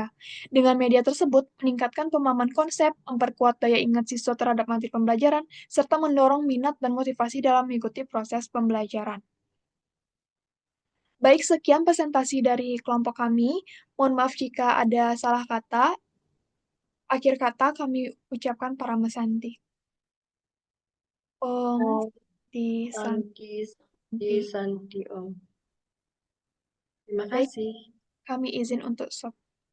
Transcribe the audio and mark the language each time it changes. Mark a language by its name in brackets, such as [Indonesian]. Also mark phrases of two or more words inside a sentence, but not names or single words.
[Indonesian] Dengan media tersebut meningkatkan pemahaman konsep, memperkuat daya ingat siswa terhadap materi pembelajaran, serta mendorong minat dan motivasi dalam mengikuti proses pembelajaran. Baik, sekian presentasi dari kelompok kami. Mohon maaf jika ada salah kata. Akhir kata kami ucapkan para mesanti. [Sanskrit] Om Om Santi Santi, Santi, Santi. Santi, Om. [Indonesian] Terima Baik, kasih. kami izin untuk stop.